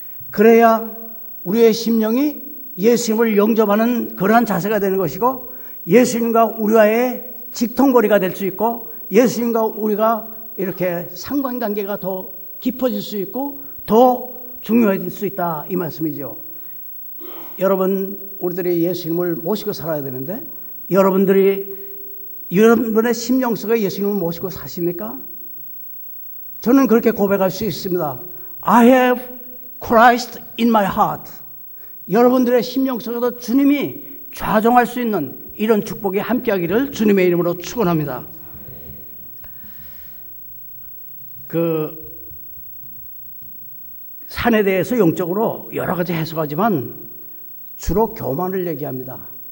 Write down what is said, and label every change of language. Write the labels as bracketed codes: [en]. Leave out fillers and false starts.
[ko] 그래야 우리의 심령이 예수님을 영접하는 그러한 자세가 되는 것이고 예수님과 우리와의 직통거리가 될 수 있고 예수님과 우리가 이렇게 상관관계가 더 깊어질 수 있고 더 중요해질 수 있다 이 말씀이죠. 여러분 우리들이 예수님을 모시고 살아야 되는데 여러분들이 여러분의 심령 속에 예수님을 모시고 사십니까? 저는 그렇게 고백할 수 있습니다. [en] I have Christ in my heart. [ko] 여러분들의 심령 속에도 주님이 좌정할 수 있는 이런 축복이 함께하기를 주님의 이름으로 축원합니다. 그 산에 대해서 영적으로 여러 가지 해석하지만 주로 교만을 얘기합니다.